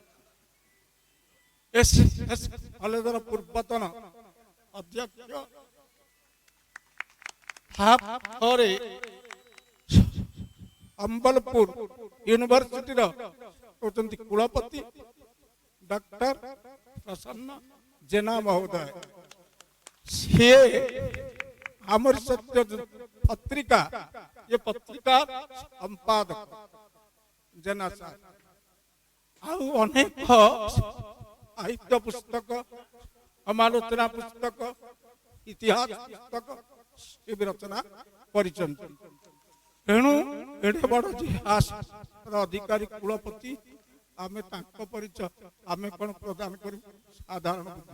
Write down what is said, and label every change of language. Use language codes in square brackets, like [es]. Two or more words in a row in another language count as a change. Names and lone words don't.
[or] କଲେଜର ପୂର୍ବତନ ଅଧ୍ୟକ୍ଷ, ତାପରେ ସମ୍ବଲପୁର ୟୁନିଭର୍ସିଟିର ହେଉଛନ୍ତି କୁଳପତି ଡକ୍ଟର ପ୍ରସନ୍ନ ଜେନା ମହୋଦୟ। ସିଏ ଆମର ସତ୍ୟ ପତ୍ରିକା, [hi] ये पत्रिका संपादक जेना साहब। [or] ଆଉ ଅନେକ ସାହିତ୍ୟ ପୁସ୍ତକ, ସମାଲୋଚନା ପୁସ୍ତକ, ଇତିହାସ ପୁସ୍ତକ ଏ ବି ରଚନା କରିଛନ୍ତି। ତେଣୁ ଏଡ଼େ ବଡ଼ ଇତିହାସର ଅଧିକାରୀ କୁଳପତି, ଆମେ ତାଙ୍କ ପରିଚୟ ଆମେ କ'ଣ ପ୍ରଦାନ କରିବୁ ସାଧାରଣ ବୁଦ୍ଧି।